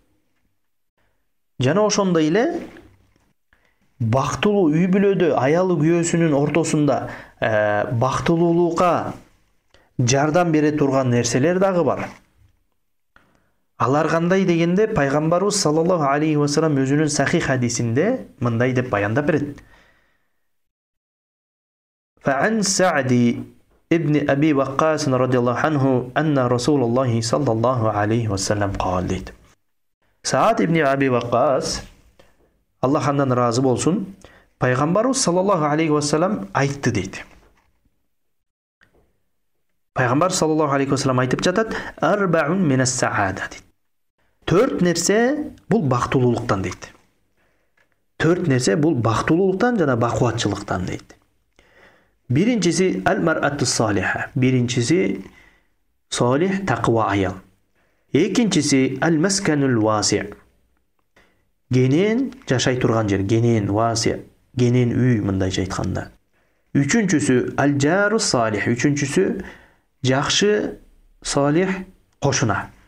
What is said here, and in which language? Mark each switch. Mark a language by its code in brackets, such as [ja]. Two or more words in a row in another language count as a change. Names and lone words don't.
[ky] Жана ошондой эле бактылуу үй бүлөдө аялы күйөөсүнүн ортосунда бактылуулукка жардам бере турган нерселер дагы бар. Алар кандай дегенде пайгамбарыбыз [ar] صلى الله عليه وسلم [ky] өзүнүн сахих хадисинде мындай деп баяндап берет. [ar] فعن سعد بن أبي وقاص رضي الله عنه أن رسول الله صلى الله عليه وسلم قال дейт. [ky] Саад ибн Аби Ваккас, Аллах андан разы болсун, пайгамбарыбыз [ar] صلى الله عليه وسلم [ky] айтты дейт. Пайгамбар [ar] صلى الله عليه وسلم [ky] айтып жатат: [ar] أربع من السعادة дейт. [ky] 4 нерсе бул бактылуулуктан дейт. 4 нерсе бул бактылуулуктан жана бакубатчылыктан дейт. [ar] Биринчиси المرأة الصالحة. [ky] Биринчиси салих таква аял. Экинчиси [ar] المسكن الواسع'. [ky] Генен жашай турган жер, генен васи', генен үй мындайча айтканда. [ar] Үчүнчүсү الجار الصالح. [ky] Үчүнчүсү жакшы салих кошуна.